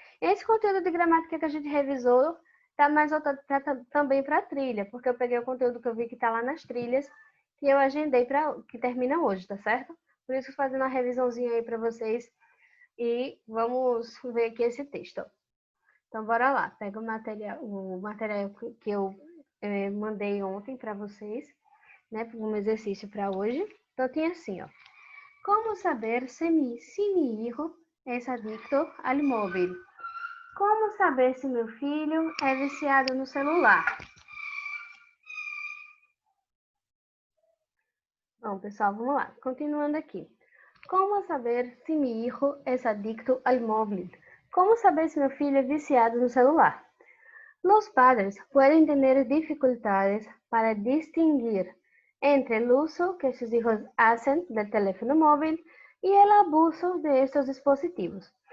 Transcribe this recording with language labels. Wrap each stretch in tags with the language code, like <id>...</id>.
<pt>Esse conteúdo de gramática que a gente revisou está mais voltado também para a trilha, porque eu peguei o conteúdo que eu vi que está lá nas trilhas, que eu agendei para que termina hoje, tá certo? Por isso, fazendo uma revisãozinha aí para vocês e vamos ver aqui esse texto. Então, bora lá. Pega o material que eu mandei ontem para vocês, né? Um exercício para hoje. Então, tem assim, ó.</pt> <es>Como saber se mi hijo es adicto al móvil?</es> <pt>Como saber se meu filho é viciado no celular? Bom, pessoal, vamos lá. Continuando aqui.</pt> <es>Como saber se mi hijo es adicto al móvil?</es> <pt>Como saber se meu filho é viciado no celular?</pt> <es>Los padres pueden tener dificultades para distinguir entre el uso que sus hijos hacen del teléfono móvil e el abuso de estos dispositivos.</es>